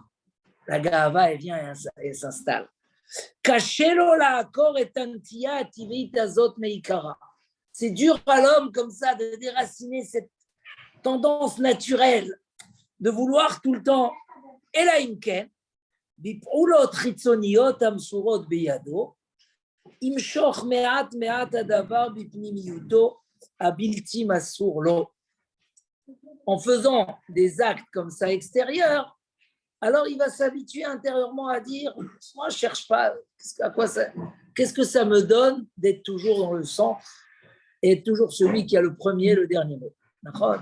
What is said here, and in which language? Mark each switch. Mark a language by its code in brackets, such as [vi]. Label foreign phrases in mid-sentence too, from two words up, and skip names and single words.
[fr] La gava, elle vient et s'installe. C'est dur à l'homme comme ça de déraciner cette tendance naturelle de vouloir tout le temps. Et là, [he] בפעולות חיצוניות המסורות בידו, ימשוך מעט מעט הדבר בפנימיותו הבלתי מסור לו. [fr] En faisant des actes comme ça extérieurs, alors il va s'habituer intérieurement à dire, moi je ne cherche pas, qu'est-ce que ça me donne d'être toujours dans le centre et être toujours celui qui a le premier, le dernier mot. D'accord ?